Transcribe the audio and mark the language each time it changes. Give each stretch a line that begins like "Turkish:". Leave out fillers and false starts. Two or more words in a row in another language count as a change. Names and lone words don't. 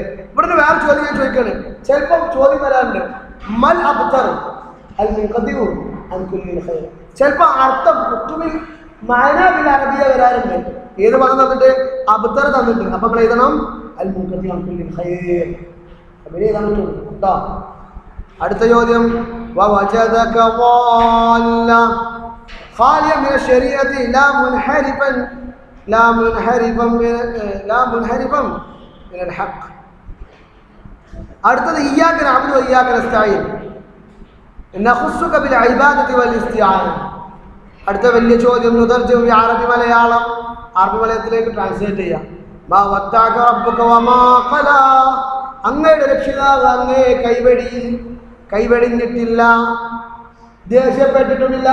Malayalam: ഇവിടുന്ന് വേറെ ചോദ്യം ഞാൻ ചോദിക്കാണ്, ചിലപ്പോൾ ചോദ്യം വരാറുണ്ട്,
Arabic: ما الأبتر المنقطع عن كل خير.
Malayalam: ചിലപ്പോൾ അർത്ഥം മുത്തുമിൽ
Arabic: معنى بالعربية
Malayalam: വരാറുണ്ട്. ഏത് പദം തന്നിട്ട്? അബ്തർ തന്നിട്ട്. അപ്പൊ നമ്മൾ എഴുതണം
Arabic: المنقطع عن كل خير.
Malayalam: അപ്പോൾ എഴുതാൻ പറ്റുള്ളൂ കേട്ടോ. അടുത്ത ചോദ്യം,
Arabic: ووجدك ضالا خاليا من الشريعة لا منحرفا من الحق. അടുത്തത് إياك نعبد وإياك نستعين نخصك بالعبادة والاستعانة.
Malayalam: അടുത്ത വലിയ ചോദ്യം, നുദർജു ബി അറബി മലയാളം, അറബി മലയാളത്തിലേക്ക് ട്രാൻസ്ലേറ്റ് ചെയ്യാം.
Arabic: ما ودعك ربك وما قلى,
Malayalam: അങ്ങയുടെ രക്ഷിതാവ് അങ്ങയെ കൈവെടിഞ്ഞിട്ടില്ല, ദേഷ്യപ്പെട്ടിട്ടുമില്ല.